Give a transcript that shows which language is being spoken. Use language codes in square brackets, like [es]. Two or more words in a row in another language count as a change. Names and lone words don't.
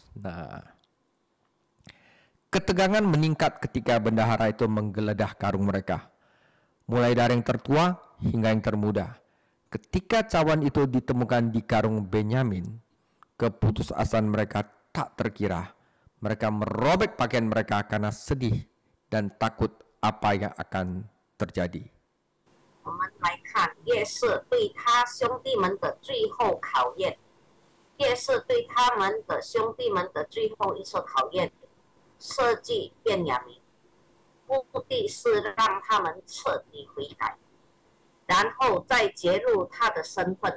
[id] Nah, ketegangan meningkat ketika bendahara itu menggeledah karung mereka, mulai dari yang tertua hingga yang termuda. Ketika cawan itu ditemukan di karung Benyamin, keputusasaan mereka tak terkira. Mereka merobek pakaian mereka karena sedih dan takut apa yang akan terjadi. [zh] 我们来看夜市对他兄弟们的最后考验。夜市对他们的兄弟们的最后一次考验，设计便雅明，目的是让他们彻底悔改，然后再揭露他的身份。